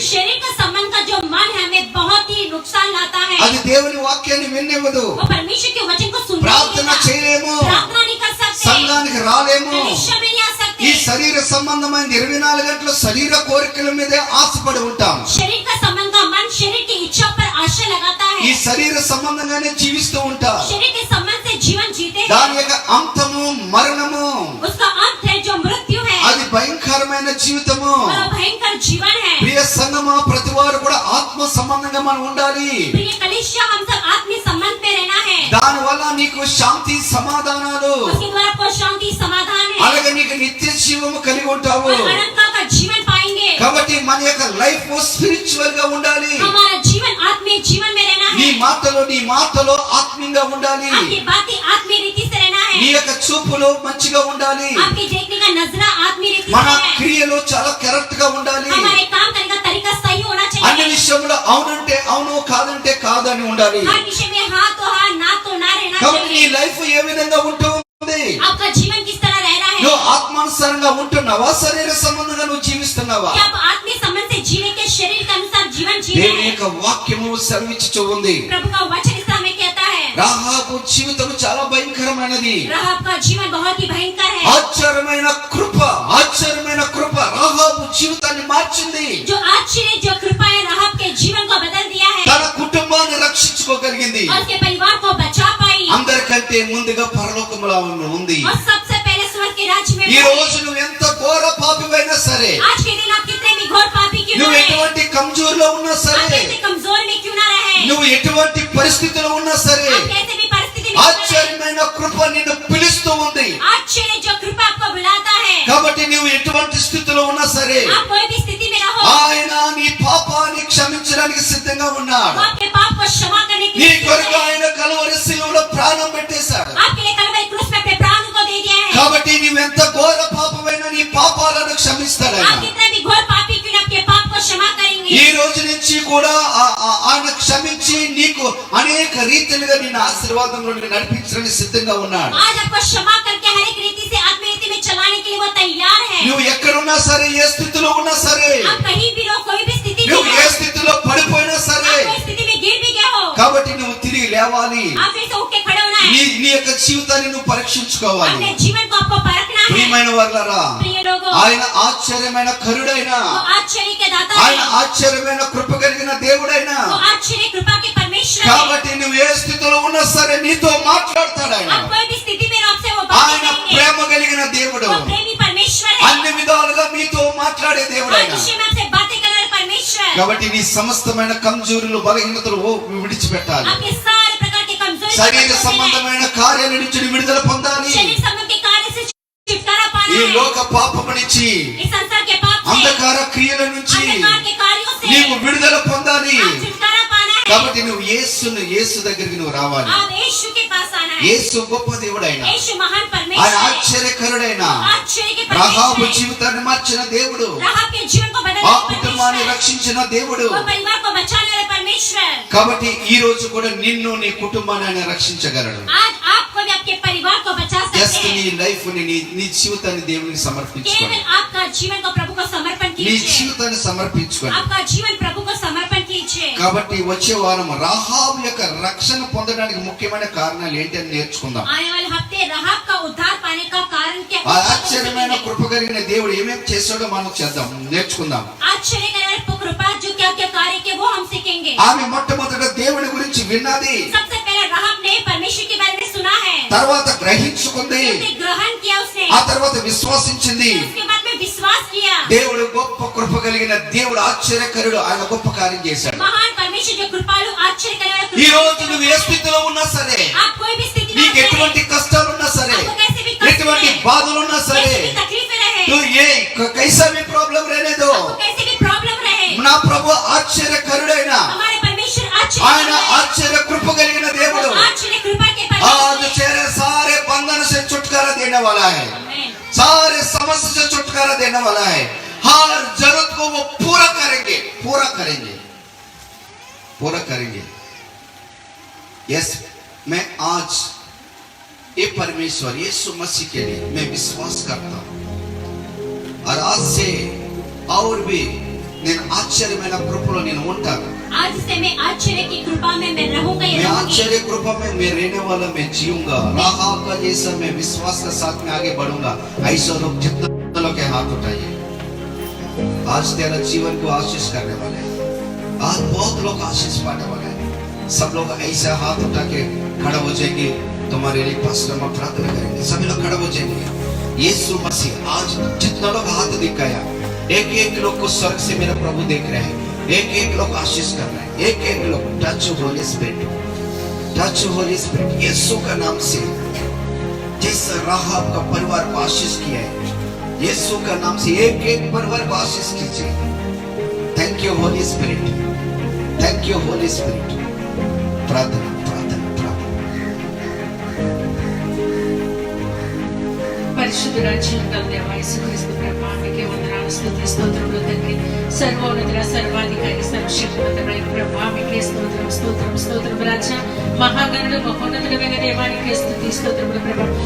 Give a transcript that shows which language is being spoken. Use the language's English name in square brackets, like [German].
[Hindi] शरीर का संबंध का जो मन है हमें बहुत ही नुकसान लाता है. [Telugu] అది దేవుని వాక్యాన్ని వినివ్వదు. [Hindi] वो परमेश्वर के वचन को सुनने [Telugu] ప్రార్థన [Hindi] नहीं देता. [Telugu] చేయలేము, [Hindi] प्रार्थना नहीं कर सकते. [Telugu] సంఘానికి రాలేము. [Hindi] कलीसिया में नहीं आ [Telugu] ఈ [Hindi] सकते. [Telugu] శరీర సంబంధమైన 24 గంటలు శరీర కోరికల మీదే ఆశపడి ఉంటాం. [Hindi] शरीर का संबंध का मन शरीर की इच्छा पर आशा लगाता [Telugu] ఈ [Hindi] है. [Telugu] శరీర సంబంధంగానే జీవిస్తూ ఉంటాం. [Hindi] शरीर के संबंध से जीवन जीते [Telugu] దాని [Hindi] हैं. [Telugu] యొక్క అంతము మరణము. [Hindi] उसका अंत है जो मृत्यु है [Telugu] అది భయంకరమైన జీవితము. [Hindi] और भयंकर जीवन है. [Telugu] ప్రియ సంగమా, ప్రతి వారు కూడా ఆత్మ సంబంధంగా మనం ఉండాలి. [Hindi] प्रिय कलीसिया, हम सब आत्मीय संबंध में रहना है. [Telugu] దాని వల్ల నీకు శాంతి సమాధానాలు, [Hindi] उसके द्वारा आपको शांति समाधान है [Telugu] అలాగే నీకు నిత్య జీవము కలిగి ఉంటావు. [Hindi] और अनंतता का जीवन पाएंगे. [Telugu] కాబట్టి మన యొక్క లైఫ్ స్పిరిచువల్ గా ఉండాలి. [Hindi] हमारा जीवन आत्मीय जीवन में रहना [Telugu] నీ [Hindi] है. [Telugu] మాటలో ఆత్మీయంగా ఉండాలి. [Hindi] आपकी बातें आत्मीय रीति से रहना [Telugu] నీ [Hindi] है. [Telugu] యొక్క చూపులు మంచిగా ఉండాలి. [Hindi] आपके देखने का नजरा आत्मीय रीति [Telugu] మన [Hindi] से है. [Telugu] క్రియలు చాలా కరెక్ట్ గా ఉండాలి. [Hindi] हमारे काम करने का तरीका सही होना [Telugu] అన్ని [Hindi] चाहिए. [Telugu] విషయంలో అవునంటే అవును, కాదంటే కాదని ఉండాలి. [Hindi] हर विषय में हाँ तो हाँ, ना तो ना रहना [Telugu] కాబట్టి నీ [Hindi] चाहिए. [Telugu] లైఫ్ ఏ విధంగా ఉంటుంది? [Hindi] आपका जीवन किस तरह रह रहा है? [Telugu] నువ్వు ఆత్మానుసారంగా ఉంటున్నావా, శరీర సంబంధంగా నువ్వు జీవిస్తున్నావా? [Hindi] क्या आप आत्मीय संबंध से जीने के शरीर के अनुसार जीवन जी रहे [Telugu] దేవుని [Hindi] हैं? [Telugu] యొక్క వాక్యము సెలవిచ్చుచూ ఉంది. [Hindi] प्रभु का वचन इस हमें कहता है [Telugu] రాహాబు జీవితం చాలా భయంకరమైనది. [Hindi] राहाब का जीवन बहुत ही भयंकर है। [Telugu] ఆశ్చర్యమైన కృప, ఆశ్చర్యమైన కృప రాహాబు జీవితాన్ని మార్చింది. [Hindi] जो आश्चर्य जो कृपा है राहाब के जीवन को बदल दिया है [Telugu] తన కుటుంబాన్ని రక్షించుకోగలిగింది. [Hindi] और उसके परिवार को बचा पाई [Telugu] అందరికంటే ముందుగా పరలోకములో ఉంది. [Hindi] और सबसे पहले स्वर्ग के राज्य में [Telugu] ఈ [Hindi] पहुंची। [Telugu] రోజు నువ్వు ఎంత ఘోర పాపివైనా సరే, [Hindi] आज के दिन आप कितने भी घोर पापी क्यों ना [Telugu] నువ్వు [Hindi] रहे, [Telugu] ఎటువంటి కమజోర్లో ఉన్నా [Hindi] आप [Telugu] సరే, [Hindi] कैसे कमजोर में क्यों ना रहे, [Telugu] నువ్వు ఎటువంటి పరిస్థితిలో ఉన్నా సరే, [Hindi] आप कैसे भी परिस्थिति में क्यों ना रहे, [Telugu] ఆశ్చర్యమైన కృప నిన్ను పిలుస్తూ ఉంది. [Hindi] आश्चर्य जो कृपा आपको बुलाता है। [Telugu] కాబట్టి నువ్వు ఎటువంటి స్థితిలో ఉన్నా సరే, [Hindi] आप कोई भी स्थिति में रहो, [Telugu] ఆయన నీ పాపాన్ని క్షమించడానికి సిద్ధంగా ఉన్నాడు. [Hindi] वो आपके पाप को क्षमा करने के [Telugu] నీ [Hindi] लिए [Telugu] కొరకు [Hindi] सिद्ध है। [Telugu] ఆయన కలువరి శిలువలో ప్రాణం పెట్టేశాడు. [Hindi] आपके लिए कलवरी क्रूस में अपने प्राण को दे दिया है। [Telugu] కాబట్టి నువ్వెంత ఘోర పాపమైనా నీ పాపాలను క్షమిస్తాడు [Hindi] आप [Telugu] ఆయన. [Hindi] कितने भी घोर पापी क्यों ना आपके पाप को क्षमा करेंगे। [Telugu] ఈ రోజు నుంచి కూడా ఆయన క్షమించి నీకు అనేక రీతిలుగా నిన్ను ఆశీర్వాదంలో నడిపించడానికి సిద్ధంగా ఉన్నాడు. [Hindi] आज आपको क्षमा करके हर एक रीति से आत्मीय रीति में चलाने के लिए वो तैयार है। [Telugu] నువ్వు ఎక్కడున్నా సరే, ఏ స్థితిలో ఉన్నా సరే, [Hindi] आप कहीं भी रहो, कोई भी स्थिति में [Telugu] నువ్వు [Hindi] हो, [Telugu] ఏ స్థితిలో పడిపోయినా సరే, [Hindi] आप कोई स्थिति में गिर भी गए हो, [Telugu] కాబట్టి నువ్వు తిరిగి లేవాలి. [Hindi] आप फिर से उठ के खड़े होना [Telugu] నీ [Hindi] है। [Telugu] నీ యొక్క జీవితాన్ని నువ్వు పరీక్షించుకోవాలి. [Hindi] अपने जीवन को आपको परखना है। [Telugu] ప్రియమైన వర్లారా, [Hindi] प्रिय लोगों, [Telugu] ఆయన ఆశ్చర్యమైన కరుడైన, [Hindi] वो आश्चर्य के दाता [Telugu] ఆయన [Hindi] है, [Telugu] ఆశ్చర్యమైన కృప కలిగిన దేవుడైన. [Hindi] वो आश्चर्य कृपा के परमेश्वर है। [Telugu] కాబట్టి నువ్వు ఏ స్థితిలో ఉన్నా సరే నీతో మాట్లాడతాడు ఆయన. [Hindi] आप कोई भी स्थिति में रहो, आपसे वो बातें [Telugu] ఆయన [Hindi] करेंगे। [Telugu] ప్రేమ కలిగిన దేవుడు, [Hindi] वो प्रेमी परमेश्वर है, [Telugu] అన్ని విధాలుగా మీతో మాట్లాడే దేవుడు [Hindi] हर [Telugu] ఆయన. [Hindi] विषय में आपसे बातें करने वाला परमेश्वर। [Telugu] కాబట్టి నీ సమస్తమైన కమజోరులు, బలహీనతలు విడిచిపెట్టాలి. [Hindi] आपके सारे प्रकार के कमजोरी को [Telugu] శరీర [Hindi] खत्म करना है। [Telugu] సంబంధమైన కార్యాల నుంచి విడుదల పొందాలి. [Hindi] शरीर संबंध के कार्य से छुटकारा पाना [Telugu] ఈ [Hindi] है। [Telugu] లోక పాపము నుంచి, [Hindi] इस संसार के पाप से, [Telugu] అంధకార క్రియల నుంచి [Hindi] अंधकार के कार्यों से [Telugu] నీవు విడుదల పొందాలి. [Hindi] आप छुटकारा पाना है। [Telugu] కాబట్టి నువ్వు యేసు దగ్గరికి నువ్వు రావాలి. [Hindi] आप यीशु के पास आना है। [Telugu] యేసు గొప్ప దేవుడైన, [Hindi] यीशु महान [Telugu] ఆయన [Hindi] परमेश्वर है, [Telugu] ఆశ్చర్యకరుడైన, [Hindi] आश्चर्य के [Telugu] రాహాబు [Hindi] परमेश्वर है, [Telugu] జీవితాన్ని మార్చిన దేవుడు, [Hindi] राहाब के जीवन को [Telugu] ఆ [Hindi] बदलने वाला [Telugu] కుటుంబాన్ని [Hindi] परमेश्वर, [Telugu] రక్షించిన దేవుడు. [Hindi] वो परिवार को बचाने वाला परमेश्वर। [Telugu] కాబట్టి ఈ రోజు కూడా నిన్ను, నీ కుటుంబాన్ని ఆయన రక్షించగలడు. [Hindi] आज आपको भी आपके परिवार को बचा [English] just [Hindi] सकते [Telugu] నీ [Hindi] हैं। [Telugu] లైఫ్ నీ జీవితాన్ని దేవునికి సమర్పించుకోండి. [Hindi] केवल आपका जीवन को प्रभु को समर्पण [Telugu] నీ [Hindi] कीजिए। [Telugu] జీవితాన్ని సమర్పించుకోండి. [Hindi] आपका जीवन प्रभु को समर्पण कीजिए। [Telugu] కాబట్టి వచ్చే వారం రాహాబు యొక్క రక్షణ పొందడానికి ముఖ్యమైన కారణాలు ఏంటి అని నేర్చుకుందాం. [Hindi] आने वाले हफ्ते राहाब का उद्धार पाने का कारण क्या [Telugu] ఆ ఆశ్చర్యమైన కృప కలిగిన దేవుడు ఏమేమి చేశాడో మనం చేద్దాం, నేర్చుకుందాం. [Hindi] आश्चर्य करने वाले कृपा जो क्या क्या कार्य के वो हम सीखेंगे। [Telugu] ఆమె మొట్టమొదట దేవుని గురించి విన్నది, [Hindi] सबसे पहले राहाब ने परमेश्वर के बारे में सुना है, [Telugu] తర్వాత గ్రహించుకుంది, [Hindi] उसने ग्रहण किया, उसने [Telugu] ఆ తర్వాత విశ్వసించింది. [Hindi] उसके बाद में विश्वास किया। [Telugu] దేవుడు గొప్ప కృప కలిగిన దేవుడు, ఆశ్చర్యకరుడు, ఆయన గొప్ప కార్యం చేశాడు. [Hindi] महान परमेश्वर जो कृपालु आश्चर्य करने वाला [Telugu] ఈ [Hindi] कृपा [Telugu] రోజు నువ్వు ఏ స్థితిలో ఉన్నా సరే, [Hindi] आप कोई भी स्थिति में [Telugu] నీకు [Hindi] रहे, [Telugu] ఎటువంటి కష్టాలు ఉన్నా సరే, [Hindi] आपको कैसे भी कष्ट [Telugu] ఎటువంటి [Hindi] रहे, [Telugu] బాధలు ఉన్నా సరే, [Hindi] कैसे भी तकलीफें रहे, [Telugu] నువ్వు [Hindi] कैसा भी प्रॉब्लम रहने दो, आपको कैसे भी प्रॉब्लम रहे, [Telugu] నా ప్రభు ఆశ్చర్యకరుడైన, [Hindi] हमारे परमेश्वर [Telugu] ఆయన [Hindi] आश्चर्य [Telugu] ఆశ్చర్య కృప కలిగిన దేవుడు [Hindi] आश्चर्य कृपा के आज परमेश्वर। तेरे सारे बंधन से छुटकारा देने वाला है, आमीन। सारे समस्या से छुटकारा देने वाला है. हर जरूरत को वो पूरा करेंगे, पूरा करेंगे, पूरा करेंगे. यस, मैं आज ये परमेश्वर यीशु मसीह के लिए मैं विश्वास करता हूँ. और आज से और भी [Telugu] నేను ఆశ్చర్యమైన కృపలో నేను ఉంటాను. [Hindi] आज से मैं आश्चर्य की कृपा में मैं रहूंगा, ये मैं रहूंगी। आश्चर्य कृपा में मैं रहने वाला, मैं जीऊंगा. राहाब का जैसा मैं विश्वास के साथ में आगे बढ़ूंगा. ऐसा लोग जितने लोग के हाथ उठाइए. आज तेरा जीवन को आशीष करने वाले हैं. आज बहुत लोग आशीष पाने वाले हैं. सब लोग ऐसा हाथ उठा के खड़ा हो जाएंगे. तुम्हारे लिए पास्टर में प्रार्थना करेंगे. सभी लोग खड़ा हो जाएंगे. यीशु मसीह आज जितना लोग हाथ दिखाया, एक एक लोग को स्वर्ग से मेरा प्रभु देख रहे हैं. एक एक लोग आशीष कर रहे हैं. एक एक लोग [English] Touch Holy Spirit, touch Holy Spirit. [Hindi] यीशु का नाम से जैसा राहाब का परिवार को आशीष किया है, यीशु का नाम से एक एक परिवार को आशीष कीजिए. [English] Thank you Holy Spirit, thank you Holy Spirit. [Hindi] प्रार्थना प्रार्थना प्रार्थना. [Telugu] పరిశుద్ధ రాజ్యం దేవా యేసుక్రీస్తు ప్రభాని నీకే వందనాలు, స్తుతి స్తోత్రములు తండ్రి. సర్వోన్నతుడ, సర్వాధికారి, సర్వశక్తివంతుడైన ప్రభువా మీకే స్తోత్రం స్తోత్రం స్తోత్రం రాజా. మహాగణుడు మహోన్నతుడైన దేవానికి స్తుతి స్తోత్రములు ప్రభా.